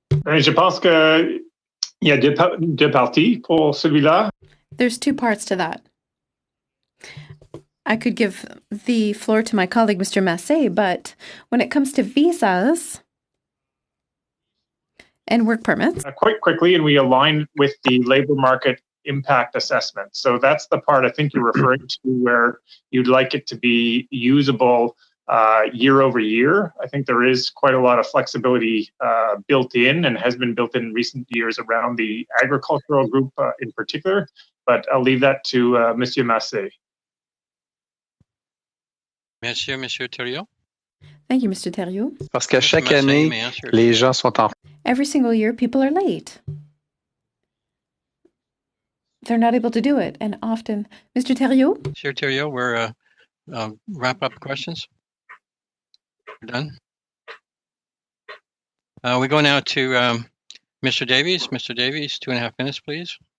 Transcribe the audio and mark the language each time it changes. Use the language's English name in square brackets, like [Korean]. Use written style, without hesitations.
[French] Je pense que il y a deux parties pour celui-là. [English] There's two parts to that. I could give the floor to my colleague, Mr. Massé, but when it comes to visas and work permits. Quite quickly, and we align with the labor market impact assessment. So that's the part I think you're referring to where you'd like it to be usable year over year. I think there is quite a lot of flexibility built in and has been built in recent years around the agricultural group in particular, but I'll leave that to Monsieur Massé. [French] Monsieur Thériault. [English] Thank you, Mr. Thériault. [French] Parce qu'à chaque année, les gens sont en... [English] Every single year, people are late. They're not able to do it. And often, Mr. Thériault? Monsieur Thériault, we're wrap up questions. We're done. We go now to Mr. Davies. Mr. Davies, 2.5 minutes, please.